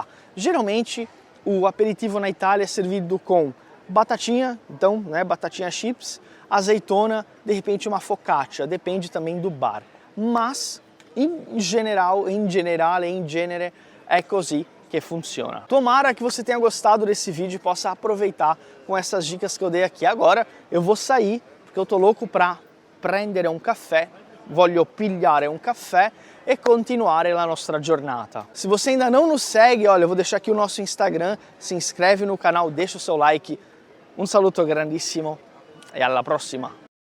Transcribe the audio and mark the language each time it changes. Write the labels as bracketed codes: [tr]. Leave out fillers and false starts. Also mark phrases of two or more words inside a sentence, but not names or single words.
[pt] Geralmente o aperitivo na Itália é servido com batatinha, então, né, batatinha chips, azeitona, de repente uma focaccia, depende também do bar. Mas, em genere, é così que funciona. Tomara que você tenha gostado desse vídeo e possa aproveitar com essas dicas que eu dei aqui. Agora eu vou sair, porque eu tô louco para [it] prendere un caffè, voglio pigliare un caffè e continuare la nostra giornata. [pt] Se você ainda não nos segue, olha, eu vou deixar aqui o nosso Instagram, se inscreve no canal, deixa o seu like. [it] Un saluto grandissimo e alla prossima!